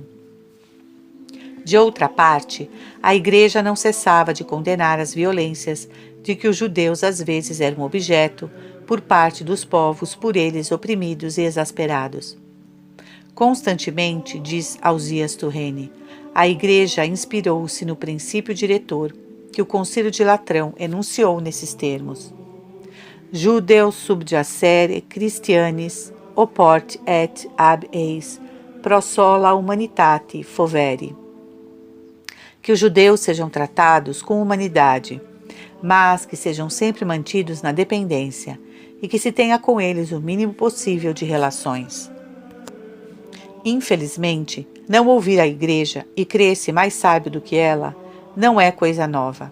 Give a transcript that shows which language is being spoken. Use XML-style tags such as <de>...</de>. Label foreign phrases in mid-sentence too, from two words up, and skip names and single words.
<pt>De outra parte, a Igreja não cessava de condenar as violências de que os judeus às vezes eram objeto por parte dos povos por eles oprimidos e exasperados. Constantemente, diz Ausias Turrene, a Igreja inspirou-se no princípio diretor que o Concílio de Latrão enunciou nesses termos:</pt> <la>Judeus subjacere Christianis oport et ab eis pro sola humanitate fovere.</la> <pt>Que os judeus sejam tratados com humanidade, mas que sejam sempre mantidos na dependência e que se tenha com eles o mínimo possível de relações. Infelizmente, não ouvir a Igreja e crer-se mais sábio do que ela não é coisa nova.</pt>